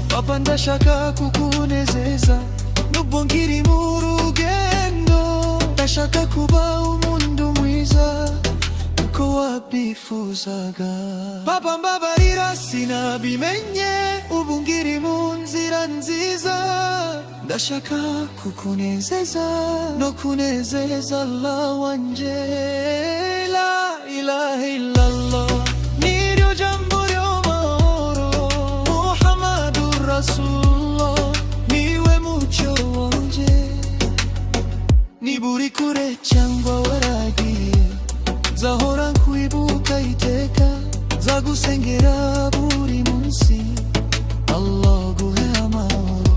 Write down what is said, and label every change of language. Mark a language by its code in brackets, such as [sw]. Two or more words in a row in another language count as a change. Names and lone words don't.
[rw] papa ndashaka kukunezeza nubwo nkiri mu rugendo, ndashaka kuba umuntu mwiza uko wabyifuzaga. Papa mbabarira sinabimenye, ubu ngiri mu nzira nziza, ndashaka kukunezeza no kunezeza Allah wanje. [ar] لا إله إلا الله [rw] niryo jambo ry'amahoro, [ar] محمد رسول الله [rw] niwe mucyo wanje. Niba uri kure cyangwa waragiye, nzahora nkwibuka iteka, nzagusengera buri munsi, Allah guhe amahoro.